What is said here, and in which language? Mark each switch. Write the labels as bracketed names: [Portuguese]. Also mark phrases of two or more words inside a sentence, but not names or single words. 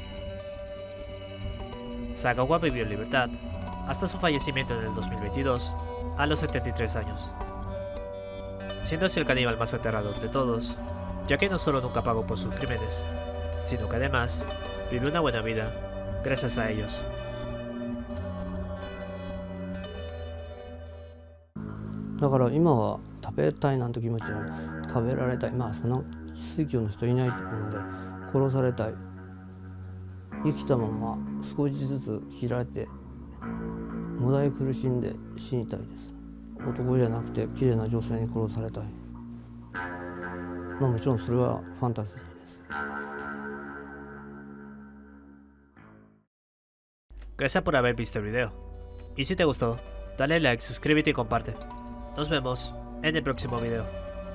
[Spanish] Sagawa vivió en libertad hasta su fallecimiento en el 2022 a los 73 años, siendo así el caníbal más aterrador de todos, ya que no solo nunca pagó por sus crímenes, sino que además vivió una buena vida gracias a ellos. [Japanese] だから今は食べたいなんて気持ちじゃない、食べられたい、まあそんな水教の人いないと思うので、殺されたい、生きたまま少しずつ切られて無駄に苦しんで死にたいです。男じゃなくて綺麗な女性に殺されたい。まあもちろんそれはファンタジーです。 [Spanish] Gracias por haber visto el video. Y si te gustó, dale like, suscríbete y comparte. Nos vemos en el próximo video.